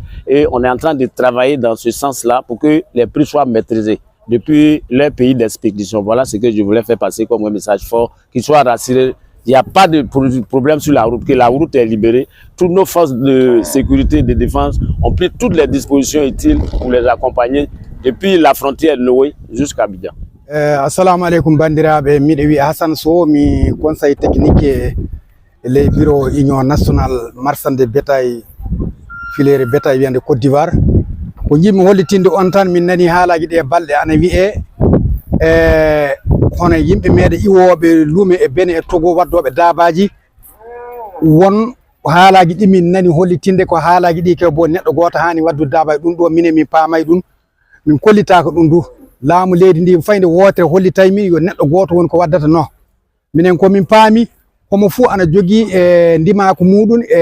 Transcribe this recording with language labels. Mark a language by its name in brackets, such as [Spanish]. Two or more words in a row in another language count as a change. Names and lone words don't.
[French] Et on est en train de travailler dans ce sens-là pour que les prix soient maîtrisés depuis leur pays d'expédition. Voilà ce que je voulais faire passer comme un message fort, qu'ils soient rassurés. Il n'y a pas de problème sur la route, que la route est libérée. Toutes nos forces de sécurité et de défense ont pris toutes les dispositions utiles pour les accompagner depuis la frontière de Noé jusqu'à Abidjan. [Arabic] Assalamu alaikum [Fula] bandiraɓe, miɗo wi Hassan Sow, mi [French] conseil technique les bureaux Union nationale marchand de bétail filière bétail [Fula] wiyande Côte d'Ivoire. Ko jimmi hollitinde on tan min nani haalaji ɗe balɗe ana wi'e hono yimɓe meɗe iwoɓe luume e Benin e Togo waddoɓe dabaji won haalaji ɗi min nani hollitinde ko haalaji ɗi ke bo neɗɗo goto hani waddu dabaji ɗum ɗo minen min paamay ɗum min kollitaka ɗum du laamu leydi ndi fayde wotere hollitay mi yo neɗɗo goto woni ko waddata no minen komin paami homo fuu ana jogii ndimako muɗum